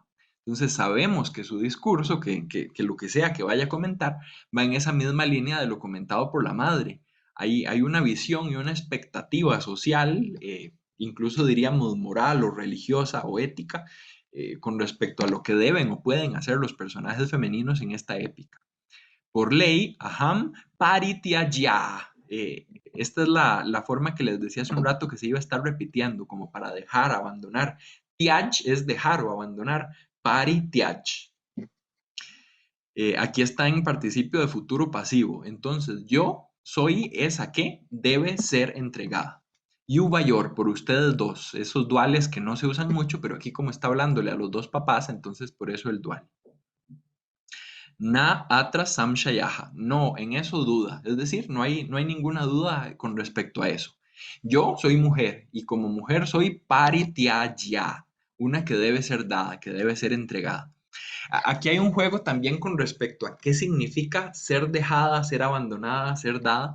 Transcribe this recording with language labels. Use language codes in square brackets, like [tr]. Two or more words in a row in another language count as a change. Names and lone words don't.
[es] Entonces, sabemos que su discurso, que lo que sea que vaya a comentar, va en esa misma línea de lo comentado por la madre. Hay una visión y una expectativa social, incluso diríamos moral o religiosa o ética, con respecto a lo que deben o pueden hacer los personajes femeninos en esta épica. Por ley, [sa] aham parityaja. [es] Esta es la forma que les decía hace un rato que se iba a estar repitiendo, como para dejar, abandonar. Tyaj es dejar o abandonar. Parityaj. Aquí está en participio de futuro pasivo. Entonces, yo soy esa que debe ser entregada. Yuvayor, por ustedes dos. Esos duales que no se usan mucho, pero aquí como está hablándole a los dos papás, entonces por eso el dual. [sa] Na atra samshayaha. [es] No, en eso duda. Es decir, no hay ninguna duda con respecto a eso. Yo soy mujer y como mujer soy parityaja, una que debe ser dada, que debe ser entregada. Aquí hay un juego también con respecto a qué significa ser dejada, ser abandonada, ser dada.